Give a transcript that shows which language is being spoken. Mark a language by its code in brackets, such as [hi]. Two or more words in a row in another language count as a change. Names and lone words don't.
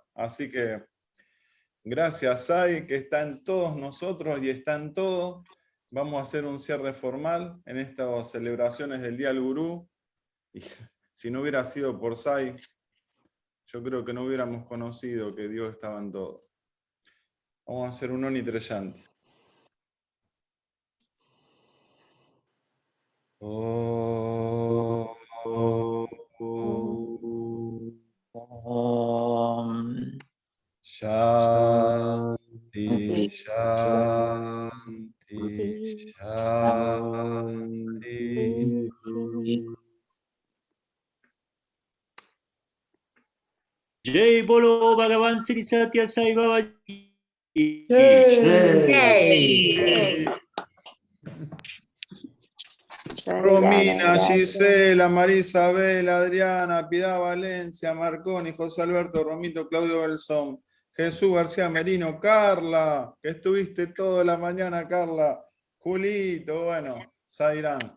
[es] Así que gracias, Sai, que está en todos nosotros y está en todo. Vamos a hacer un cierre formal en estas celebraciones del Día del Gurú. Y si no hubiera sido por Sai, yo creo que no hubiéramos conocido que Dios estaba en todo. Vamos a hacer un Oni Treyanti. [sa] शान्ति शान्ति शान्ति. [hi] जय बोलो भगवान श्री सत्य साई बाबा. [es] Romina, Gisela, Marisabel, Adriana, Piedad Valencia, Marconi, José Alberto, Romito, Claudio Belson, Jesús García Merino, Carla, que estuviste toda la mañana, Carla, Julito, bueno, Zairán.